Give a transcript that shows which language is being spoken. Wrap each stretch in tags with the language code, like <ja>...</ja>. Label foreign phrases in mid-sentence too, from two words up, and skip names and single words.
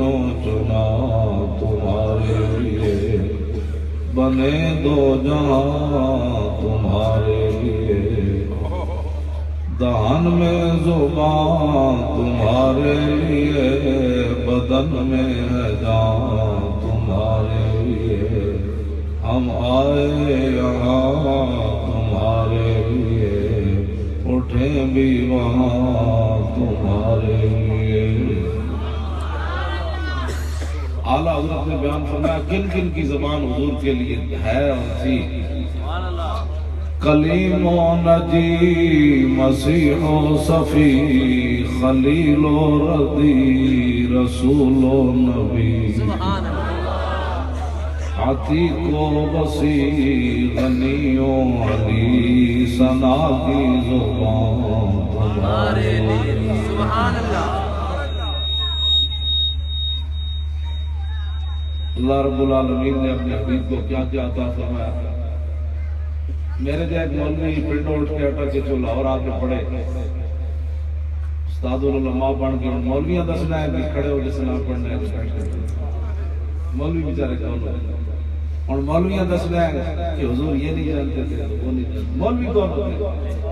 <ur>و چنا تمہارے لیے بنے دو جہاں تمہارے لیے دہن میں زبان تمہارے لیے بدن میں ہے جان تمہارے لیے ہم آئے یہاں تمہارے لیے اٹھیں بھی وہاں تمہارے لیے۔ اعلیٰ حضرت نے بیان فرمایا کن کن کی زبان حضور کے لیے ہے اور تھی۔ کلیم و نجی مسیح و صفی خلیل و ردی رسول و نبی عتیق و بصیر غنی و علی ثنا کی زبان تمہارے لیے۔</ur> <ar>سبحان اللہ۔</ar> <ur>اللہ رب العالمین نے اپنے حبیب کو کیا کیا عطا فرمایا۔</ur> <pa>میرے جو ایک مولوی پنڈوں اٹھ کے اٹھا کے جو لاہور آ کے پڑھے استاد العلماء بن کے مولویاں دسنا ہے کہ کھڑے ہو جیسے نہ پڑھنا ہے مولوی بیچارے کون ہوتے اور مولویاں دسنا ہے کہ حضور یہ نہیں جانتے تھے وہ نہیں جانتے مولوی کون ہوتے</pa>